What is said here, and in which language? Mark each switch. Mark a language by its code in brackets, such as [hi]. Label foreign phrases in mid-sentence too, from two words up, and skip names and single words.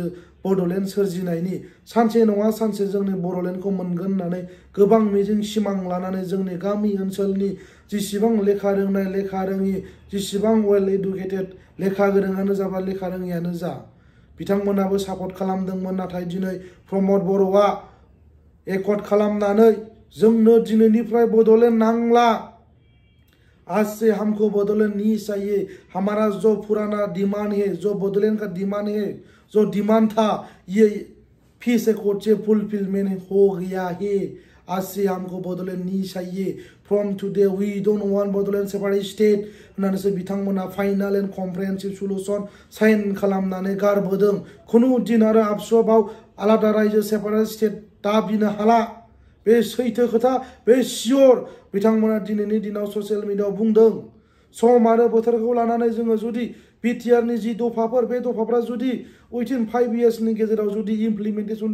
[brx] बड'लेण्ड सोरजिनायनि सानसे नङा सानसे जोंनि बड'लेण्डखौ मोनगोन होननानै गोबां मिजिं सिमां लानानै जोंनि गामि ओनसोलनि जेसेबां लेखा रोंनाय लेखा रोङि जेसेबां [en] well educated [brx] लेखा गोरोङानो जा बा लेखा रोङियानो जा बिथांमोनाबो सापर्ट खालामदोंमोन नाथाय दिनै प्रमद बर'आ एकर्ड खालामनानै जोंनो दिनैनिफ्राय बड'लेण्ड नांला [hi] आज से हमको बडोलैंड नहीं चाहिए हमारा जो पुराना डिमांड है जो बडोलैंड का डिमांड है जो डिमांड था ये फिर से कोर्ट से फुलफिलमेंट हो गया है आज से हमको बडोलैंड नहीं चाहिए [en] from today we don't want [brx] बडोलैंड [en] separate state [brx] होननानैसो बिथांमोना [en] final and comprehensive solution [brx] साइन खालामनानै गारबोदों खुनु दिन आरो आबसुआव आलादा रायजो [en] separate state [brx] दाबिनो हाला बे सैथो खोथा बे सियर बिथांमोना दिनैनि दिनाव ससियेल मिडियाआव बुंदों सम आरो बोथोरखौ लानानै जोङो जुदि बिटिआरनि जि दफाफोर बे दफाफ्रा जुदि उइथिन 5 इयार्सनि गेजेराव जुदि इमप्लिमेन्टेसन